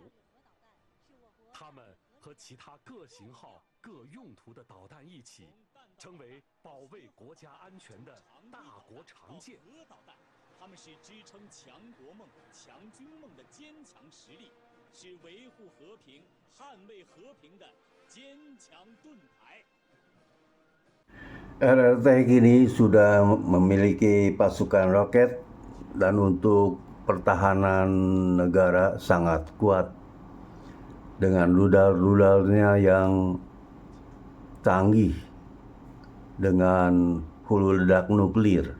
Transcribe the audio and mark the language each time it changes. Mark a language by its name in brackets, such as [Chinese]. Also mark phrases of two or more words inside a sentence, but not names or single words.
[Chinese] 它们和其他各型号、各用途的导弹一起，成为保卫国家安全的大国长剑。核导弹，它们是支撑强国梦、强军梦的坚强实力，是维护和平、捍卫和平的坚强盾牌。 [Indonesian] RRT kini sudah memiliki pasukan roket dan untuk pertahanan negara sangat kuat dengan rudal-rudalnya yang canggih dengan hulu ledak nuklir.